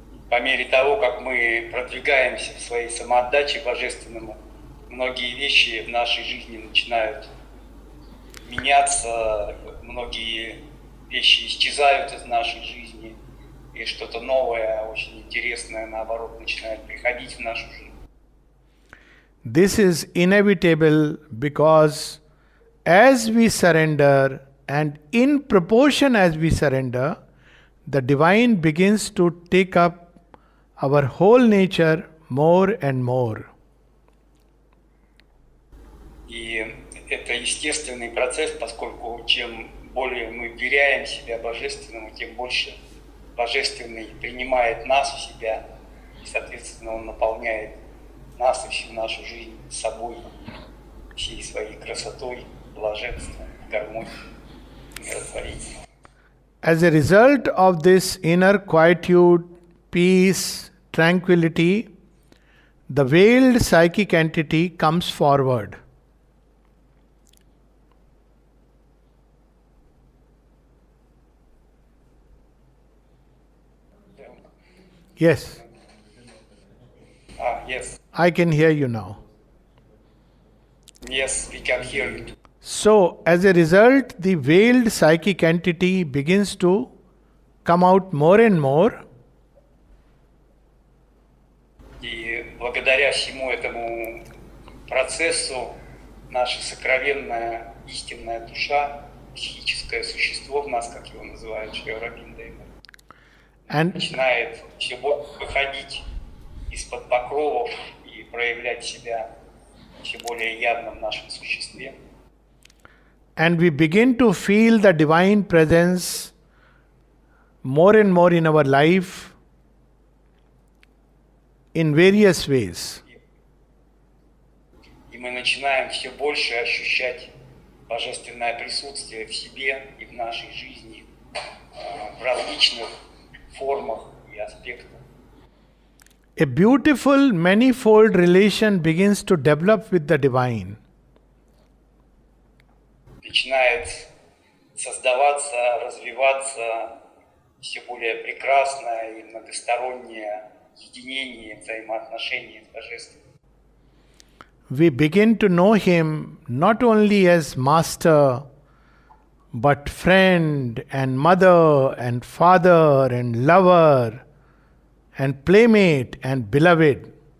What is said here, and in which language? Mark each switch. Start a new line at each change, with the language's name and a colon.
Russian: По мере того, как мы продвигаемся в своей самоотдаче божественному, многие вещи в нашей жизни начинают меняться, многие вещи исчезают из нашей жизни, и что-то новое, очень интересное, наоборот, начинает приходить в нашу жизнь.
English: This is inevitable because as we surrender and in proportion as we surrender, the divine begins to take up our whole nature more and more.
Russian: И это естественный процесс, поскольку чем более мы вверяем себя Божественному, тем больше Божественный принимает нас в себя, и, соответственно, Он наполняет нас и всю нашу жизнь собой, всей своей красотой, блаженством, гармонией, миротворением.
English: As a result of this inner quietude, peace, tranquility, the veiled psychic entity comes forward. Yes, Yes. I can hear you now. Yes, we can hear you. So, as a result, the veiled psychic entity begins to come out more and more.
Russian: И благодаря всему этому процессу наша сокровенная истинная душа, психическое существо в нас, как его называют Шри Ауробиндо,
English: And
Russian: начинает все больше выходить из-под покровов и проявлять себя все более явно в нашем существе.
English: And we begin to feel the divine presence more and more in our life in various ways.
Russian: И мы начинаем все больше ощущать божественное присутствие в себе и в нашей жизни в различных формах и аспектах.
English: A beautiful manifold relation begins to develop with the divine.
Russian: Начинает создаваться, развиваться все более прекрасное и многостороннее единение, взаимоотношения с Божественным.
English: We begin to know him not only as master, but friend and mother and father and lover and playmate and beloved.